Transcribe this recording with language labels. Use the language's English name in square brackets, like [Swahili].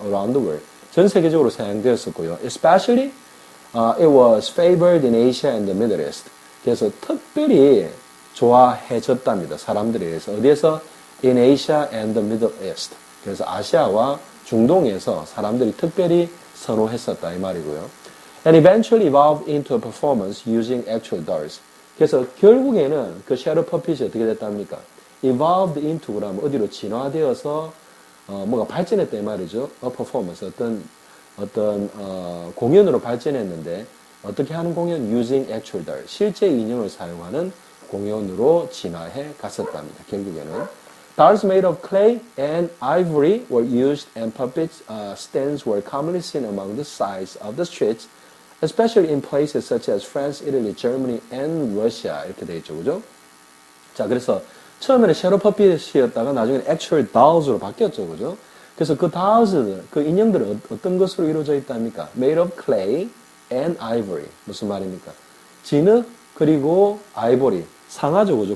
[English] around the world. [Korean] 전 세계적으로 사용되었었고요. [English] especially, it was favored in Asia and the Middle East. [Korean] 그래서 특별히 좋아해졌답니다. 사람들에 의해서. 어디에서? [English] in Asia and the Middle East. [Korean] 그래서 아시아와 중동에서 사람들이 특별히 선호했었다 이 말이고요. [English] And eventually evolved into a performance using actual dolls. [Korean] 그래서 결국에는 그 섀도우 퍼핏이 어떻게 됐답니까? [English] evolved into [Korean] 그러면 어디로 진화되어서 뭐가 발전했다 이 말이죠. [English] a performance [Korean] 어떤 공연으로 발전했는데 어떻게 하는 공연? [English] using actual dolls. [Korean] 실제 인형을 사용하는 공연으로 진화해 갔었답니다. 결국에는. [English] Dolls made of clay and ivory were used and puppet stands were commonly seen among the sides of the streets, especially in places such as France, Italy, Germany, and Russia. [Korean] 이렇게 되어 있죠. 그죠? 자, 그래서 처음에는 섀도우 퍼핏이었다가 나중에는 [English] actual dolls [Korean] 로 바뀌었죠. 그죠? 그래서 그 dolls, 그 인형들은 어떤 것으로 이루어져 있답니까? [English] Made of clay and ivory. [Korean] 무슨 말입니까? 진흙, 그리고 아이보리. 상아죠, 그죠?